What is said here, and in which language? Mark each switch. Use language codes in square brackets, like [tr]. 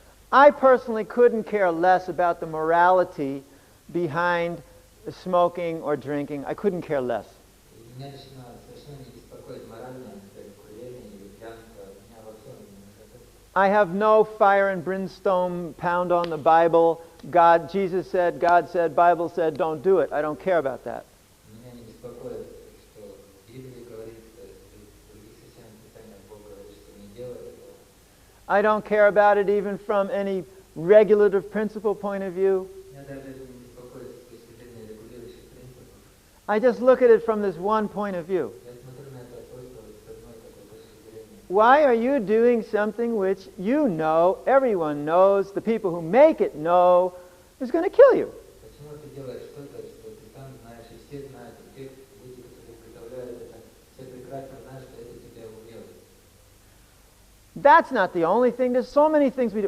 [en] I personally couldn't care less about the morality behind smoking or drinking. I couldn't care less. [ru] И меня лично совершенно не беспокоит моральное аспект курения или пьянства. Меня вообще не беспокоит. [en] I have no fire and brimstone pound on the Bible. Jesus said, Bible said, don't do it. I don't care about that. [ru] Меня не беспокоит, что в Библии говорится, в других священных писаниях Бог говорит, что не делай этого. [en] I don't care about it even from any regulative principle point of view. [ru] Меня даже это не беспокоит с точки зрения регулирующих принципов. [en] I just look at it from this one point of view. [ru] Я смотрю на это просто вот с одной такой точки зрения. [en] Why are you doing something which you know, everyone knows, the people who make it know, is going to kill you? [ru] Почему ты делаешь что-то, что ты сам знаешь, и все знают, и те люди, которые изготовляют это, все прекрасно знают, что это тебя убьет. [en] That's not the only thing. There's so many things we do.